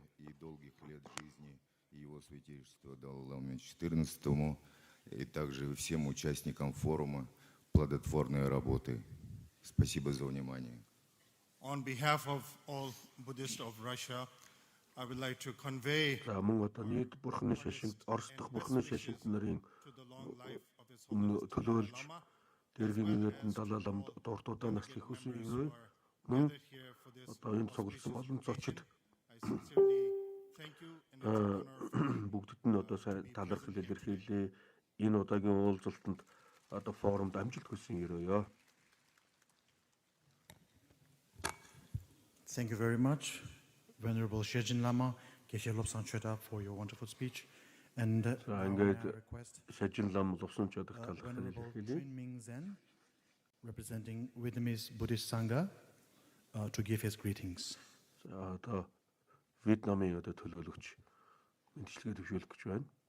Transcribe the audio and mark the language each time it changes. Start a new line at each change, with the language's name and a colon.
Russian: И долгих лет жизни его святейшества Далай Ламы XIV и также всем участникам форума плодотворной работы. Спасибо за внимание.
English: On behalf of all Buddhists of Russia, I would like to convey
Mongolian: За мөн одоо нийт бурхны шашинт Орос дахь бурхны шашинт нарын төлөөлж Дээрхийн Гэгээнтэн Далай Ламд дурдуудаа наслах хүсье. Мөн одоо энэ цугласан олон зочид бүгдд нь одоо сайн талархал илэрхийлээ. Энэ удаагийн уулзалтанд одоо форумд амжилт хүсэн өрөөё.
English: Thank you very much, Venerable Shejin Lama, Geshe Lobsang Chöda, for your wonderful speech. And
Mongolian: ингээд Shejin Lama Lobsang Chöda талархал илэрхийлээ.
English: Representing Vietnamese Buddhist Sangha, to give his greetings.
Mongolian: За одоо Вьетнамын одоо төлөөлөгч мэдчилгээ төвшүүлэх гэж байна.